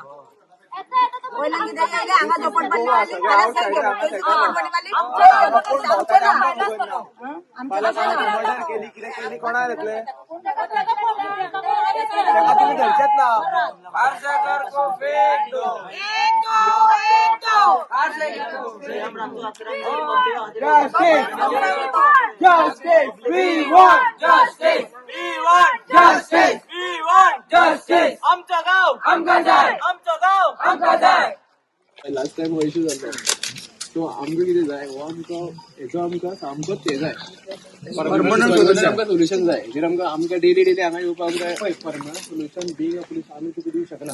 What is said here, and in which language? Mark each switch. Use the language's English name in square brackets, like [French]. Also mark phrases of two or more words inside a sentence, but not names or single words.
[Konkani] वयल्यान कितें येयलें हांगा झोपडपट्टी मारली, फाल्यां सायड झोपडपट्टी मारली, मर्डर केली, कितें केली, कोणाक येतले? तेका तुम्ही धरचेत ना. [Hindi] पार्सेकर को फेक दो, [English] Justice! We want justice! We want justice! We want justice! [Konkani] आमचं गाव आमकां जाय, आमचं गाव आमकां जाय. [English] last time [Konkani] हो इश्यू जालो, सो आमकां कितें जाय, हो आमकां हेचो आमकां सामकोच हे जाय, [English] permanent solution [Konkani] जाय. हेजेर आमकां डेली हांगा येवपाक आमकां [English] permanent solution [Konkani] पुलीस आमी तुका दिवंक शकना.